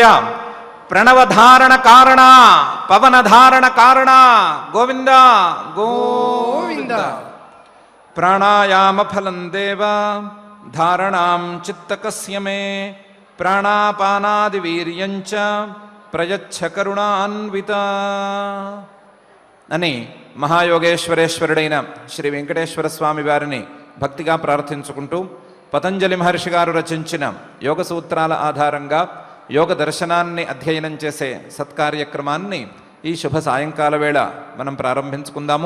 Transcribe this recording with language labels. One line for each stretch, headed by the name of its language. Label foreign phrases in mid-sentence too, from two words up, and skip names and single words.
Sanskrit: प्रणवधारण कारण पवन धारण कारण गोविंद गोविंद। प्राणायाम फलं देव धारणां चित्तकस्य मे प्राणापानादि वीर्यञ्च प्रयच्छ करुणान्वित
Telugu: అని మహాయోగేశ్వరేశ్వరుడైన శ్రీ వెంకటేశ్వర స్వామి వారిని భక్తిగా ప్రార్థించుకుంటూ పతంజలి మహర్షి గారు రచించిన యోగ సూత్రాల ఆధారంగా యోగ దర్శనాన్ని అధ్యయనం చేసే సత్కార్యక్రమాన్ని ఈ శుభ సాయంకాల వేళ మనం ప్రారంభించుకుందాము.